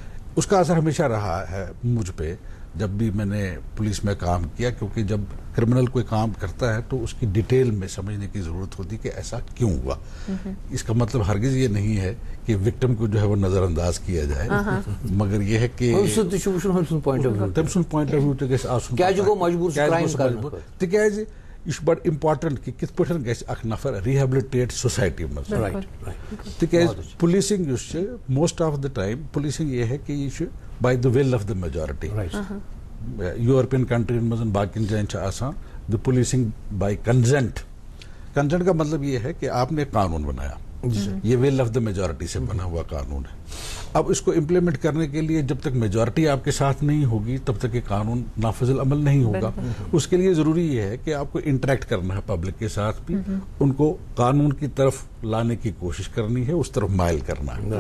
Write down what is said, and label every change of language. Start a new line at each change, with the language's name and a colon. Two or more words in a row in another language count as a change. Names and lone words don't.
Urdu: اس کا اثر ہمیشہ رہا ہے مجھ پہ. جب بھی میں نے پولیس میں کام کیا, کیونکہ جب کرمنل کوئی کام کرتا ہے تو اس کی ڈیٹیل میں سمجھنے کی ضرورت ہوتی کہ ایسا کیوں ہوا. اس کا مطلب ہرگز یہ نہیں ہے کہ وکٹم کو جو ہے وہ نظر انداز کیا جائے, مگر یہ ہے کہ
Kashmiri: تکیازِ یہ بڑ امپارٹنٹ کہ کت پٲٹھۍ گژھِ اکھ نفر ریہیبلٹیٹ سوسائٹی مز.
English: تکیاز پولیسنگ یُس چھِ most of the time policing
Urdu: یہ ہے کہ
English: یہ چھُ by the will of the majority. European countries
Kashmiri: مز باقین جائن چھِ آسان
English: the policing by consent.
Urdu: کنزنٹ کا مطلب یہ ہے کہ آپ نے قانون بنایا, یہ
English: will of the majority
Urdu: سے بنا ہوا قانون ہے. اب اس کو امپلیمنٹ کرنے کے لیے جب تک میجورٹی آپ کے ساتھ نہیں ہوگی تب تک یہ قانون نافذ العمل نہیں ہوگا. اس کے لیے ضروری یہ ہے کہ آپ کو انٹریکٹ کرنا ہے پبلک کے ساتھ بھی, ان کو قانون کی طرف لانے کی کوشش کرنی ہے, اس طرف مائل کرنا ہے.